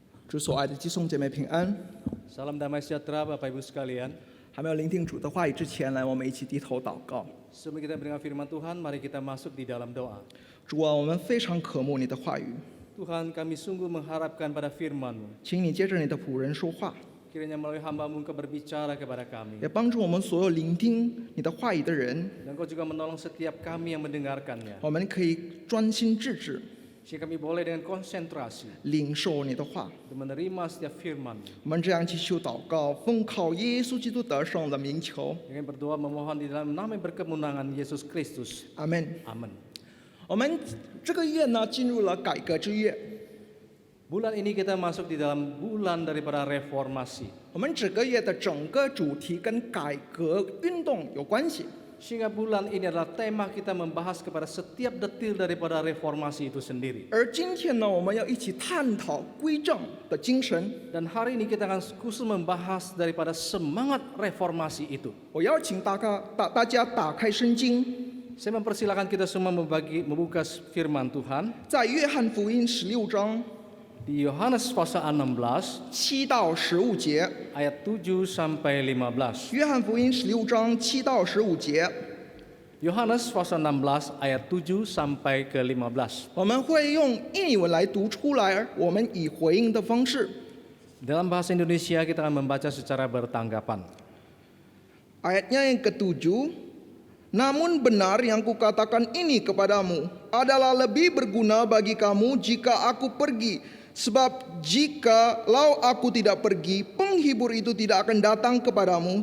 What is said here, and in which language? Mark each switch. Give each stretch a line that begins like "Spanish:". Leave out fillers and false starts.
Chinese: 主所爱的弟兄姐妹平安。
Indonesian: Salam damai sejahtera Bapak Ibu sekalian.
Chinese: 还没有聆听主的话语之前，来，我们一起低头祷告。
Indonesian: Sebelum kita mendengar firman Tuhan, mari kita masuk di dalam doa.
Chinese: 主啊，我们非常渴慕你的话语，
Indonesian: Tuhan, kami sungguh mengharapkan pada firman-Mu.
Chinese: 请你接着你的仆人说话，
Indonesian: Kiranya melalui hamba-Mu Engkau berbicara kepada kami.
Chinese: 也帮助我们所有聆听你的话语的人，
Indonesian: Dan Engkau juga menolong setiap kami yang mendengarkannya.
Chinese: 我们可以专心致志
Indonesian: Sehingga kami boleh dengan konsentrasi
Chinese: 领受你的话。
Indonesian: untuk menerima setiap firman-Mu.
Chinese: 我们这样祈求祷告，奉靠耶稣基督得胜的名求，
Indonesian: Dengan berdoa memohon di dalam nama yang berkemenangan Yesus Kristus.
Chinese: 阿门。
Indonesian: Amin.
Chinese: 我们这个月呢，进入了改革之月。
Indonesian: Bulan ini kita masuk di dalam bulan daripada reformasi.
Chinese: 我们整个月的整个主题跟改革运动有关系。
Indonesian: Sehingga bulan ini adalah tema kita membahas kepada setiap detil daripada reformasi itu sendiri.
Chinese: 而今天呢，我们要一起探讨归正的精神。
Indonesian: Dan hari ini kita akan khusus membahas daripada semangat reformasi itu.
Chinese: 我邀请大家打开圣经，
Indonesian: Saya mempersilakan kita semua membuka firman Tuhan
Chinese: 在约翰福音16章
Indonesian: di Yohanes pasal 16
Chinese: 7到15节。
Indonesian: ayat 7 sampai 15.
Chinese: 约翰福音16章7到15节，
Indonesian: Yohanes pasal 16 ayat 7 sampai ke 15.
Chinese: 我们会用印语文来读出来，我们以回应的方式。
Indonesian: Dalam bahasa Indonesia kita akan membaca secara bertanggapan. Ayatnya yang ke-7, namun benar yang kukatakan ini kepadamu adalah lebih berguna bagi kamu jika aku pergi. Sebab jikalau aku tidak pergi, penghibur itu tidak akan datang kepadamu.